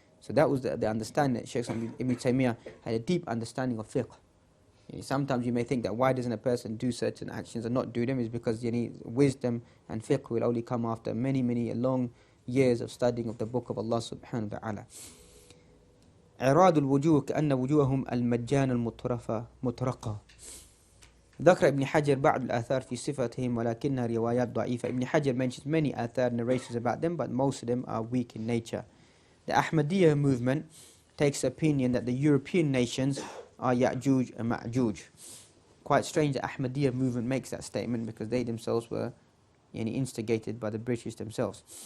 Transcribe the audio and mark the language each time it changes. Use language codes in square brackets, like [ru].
[en] So that was the understanding that Shaykh Ibn Taymiyyah had a deep understanding of fiqh. Sometimes you may think that why doesn't a person do certain actions and not do them, is because wisdom and fiqh will only come after many, many long years of studying of the book of Allah subhanahu wa ta'ala. [ar] إعراض الوجوه كأن وجوههم المجان المطرقة. ذكر ابن حجر بعض الآثار في صفتهم ولكنها روايات ضعيفة. [en] Ibn Hajar mentions many athar narrations about them, but most of them are weak in nature. The Ahmadiyya movement takes the opinion that the European nations are Ya'juj and Ma'juj. Quite strange that Ahmadiyya movement makes that statement, because they themselves were instigated by the British themselves.